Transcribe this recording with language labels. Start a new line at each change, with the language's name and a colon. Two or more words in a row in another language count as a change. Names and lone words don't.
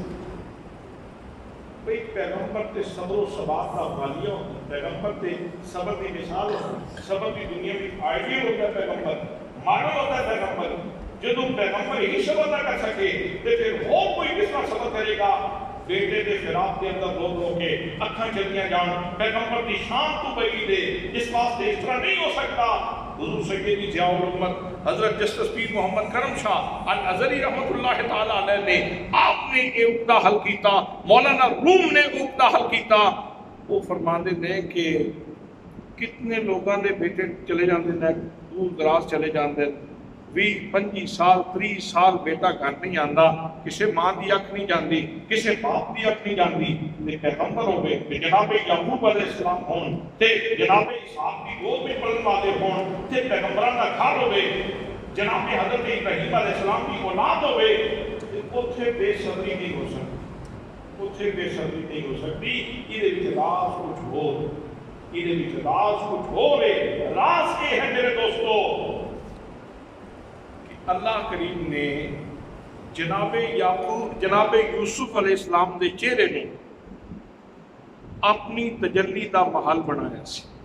Urdu: بھئی پیغمبر تے صبر و ثبات کا حوالیہ ہوتا ہے، پیغمبر تے صبر کی مثال ہوتا ہے، صبر کی دنیا میں آئیڈیل ہوتا ہے پیغمبر، ماڈل ہوتا ہے پیغمبر۔ جدو پیغمبر ہی صبر نہ کر سکے تو پھر وہ کوئی کس طرح صبر کرے گا؟
Punjabi: بیٹے دے فراق کے اندر رو رو کے اکھاں چلیاں جان، پیغمبر دی شان تو بئی دے، اس واسطے اس طرح نہیں ہو سکتا۔
Urdu: حضور سیدی ضیاء الامت حضرت جسٹس پیر محمد کرم شاہ الازہری رحمۃ اللہ تعالی علیہ نے آپ نے یہ عقدہ
Punjabi: حل کیتا،
Urdu: مولانا روم نے عقدہ
Punjabi: حل کیتا۔ وہ فرماندے نے کہ کتنے لوگوں نے بیٹے چلے جاندے ہیں، دور دراز چلے جاندے ہیں، 20-25 سال 30 سال بیٹا گھر نہیں آندا، کسے ماں دی اکھ نہیں جاندی، کسے باپ دی اکھ نہیں جاندی۔ تے پیغمبر ہوئے تے جناب یعقوب علیہ السلام ہون تے جناب اسحاق دی گود میں پلن والے ہون تے پیغمبراں دا گھر ہوئے، جناب حضرت ابراہیم علیہ السلام کی اولاد ہوئے، تے اوتھے بے صبری نہیں ہو سکتی، اوتھے بے صبری نہیں ہو سکتی۔ یہ وچ راز کچھ ہو، یہ وچ راز کچھ ہو رہے۔ راز یہ ہے میرے دوستو، اللہ کریم نے جناب یعقوب جناب یوسف علیہ السلام دے چہرے نے اپنی تجلی دا محل بنایا سی۔